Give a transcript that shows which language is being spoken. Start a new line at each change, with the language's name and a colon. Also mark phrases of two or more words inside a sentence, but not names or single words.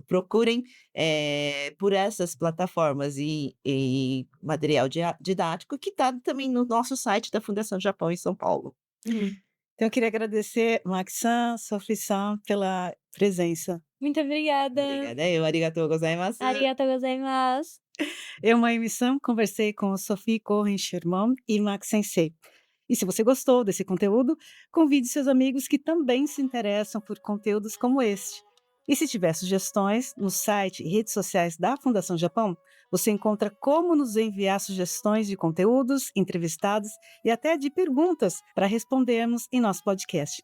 Portuguese: Procurem, por essas plataformas e material didático que está também no nosso site da Fundação Japão em São Paulo. Então, eu queria agradecer Max-san, Sophie-san, pela presença. Muito obrigada. Obrigada eu,
Japanese: ありがとうございます. ありがとうございます.
Portuguese: Eu, Mayumi-san, conversei com Sophie Kohen-Sherman e Max Sensei. E se você gostou desse conteúdo, convide seus amigos que também se interessam por conteúdos como este. E se tiver sugestões, no site e redes sociais da Fundação Japão, você encontra como nos enviar sugestões de conteúdos, entrevistados e até de perguntas para respondermos em nosso podcast.